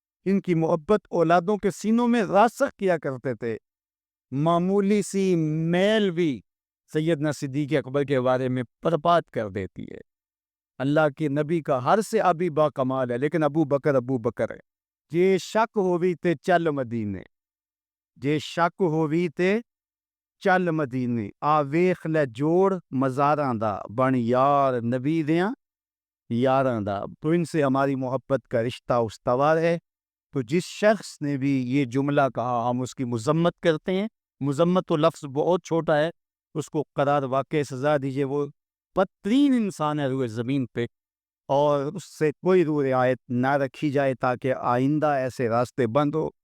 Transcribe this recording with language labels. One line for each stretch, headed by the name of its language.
Urdu: ان کی محبت اولادوں کے سینوں میں راسخ کیا کرتے تھے. معمولی سی میل بھی سیدنا صدیق اکبر کے بارے میں برباد کر دیتی ہے. اللہ کے نبی کا ہر سے ابھی با کمال ہے، لیکن ابو بکر ہے.
Punjabi: جے شک ہووی تے چل مدینے، جے شک ہووی تے چل مدینے، آ ویخ لے جوڑ مزاراں دا، بن یار نبی دیاں یاراں دا.
Urdu: تو ان سے ہماری محبت کا رشتہ استوار ہے. تو جس شخص نے بھی یہ جملہ کہا ہم اس کی مذمت کرتے ہیں. مذمت تو لفظ بہت چھوٹا ہے، اس کو قرار واقع سزا دیجئے. وہ بدترین انسان ہے روئے زمین پہ، اور اس سے کوئی روح رعایت نہ رکھی جائے تاکہ آئندہ ایسے راستے بند ہو.